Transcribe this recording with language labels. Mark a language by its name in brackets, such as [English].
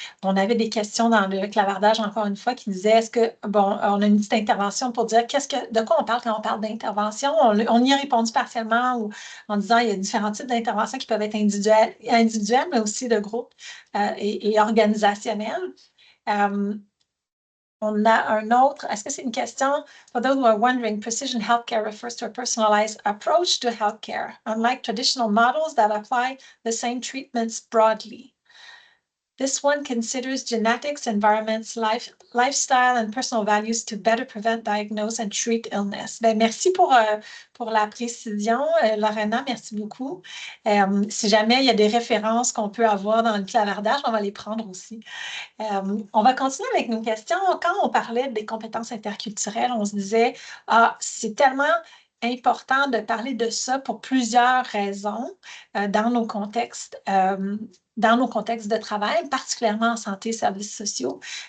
[French] On avait des questions dans le clavardage, encore une fois, qui disaient, est-ce que, bon, on a une petite intervention pour dire de quoi on parle quand on parle d'intervention. On y a répondu partiellement en disant il y a différents types d'interventions qui peuvent être individuelles, mais aussi de groupe et organisationnelles. On a un autre. Est-ce que c'est une question? [English] For those who are wondering, precision healthcare refers to a personalized approach to healthcare, unlike traditional models that apply the same treatments broadly. This one considers genetics, environments, lifestyle, and personal values to better prevent, diagnose, and treat illness. [French] Bien, merci pour la précision, Lorena, merci beaucoup. Si jamais il y a des références qu'on peut avoir dans le clavardage, on va les prendre aussi. On va continuer avec nos questions. Quand on parlait des compétences interculturelles, on se disait, c'est tellement important de parler de ça pour plusieurs raisons dans nos contextes de travail, particulièrement en santé et services sociaux.